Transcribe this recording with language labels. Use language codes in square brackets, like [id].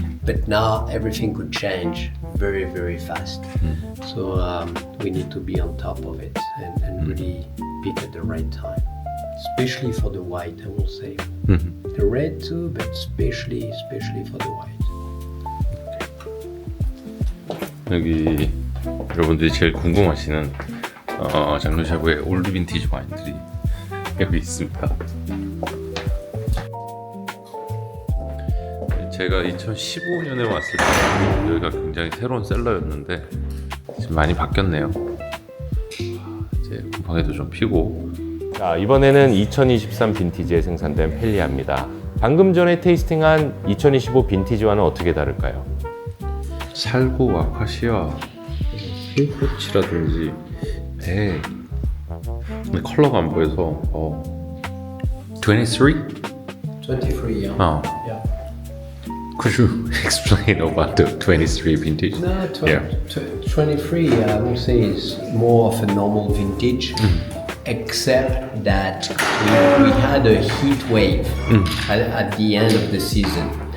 [en] But now everything could change very, very fast. So we need to be on top of it and really pick at the right time. Especially for the white, I will say. The red too, but especially for the white. [ko] 여기 여러분들이 제일 궁금하시는 장르샤브의 올드 빈티지 와인들이 여기 있습니다. 제가 2015년에 왔을 때 여기가 굉장히 새로운 셀러였는데 지금 많이 바뀌었네요. 이제 곰팡이도 좀 피고. 자, 이번에는 2023 빈티지에 생산된 펠리아입니다. 방금 전에 테이스팅한 2025 빈티지와는 어떻게 다를까요? 살구, 아카시아, 힐포치라든지 배 근데 컬러가 안 보여서 [en] 23? 23, yeah. Yeah. Could you explain about the 23 vintage? No, Yeah. 23, I would say, is more of a normal vintage, except that we had a heat wave at the end of the season.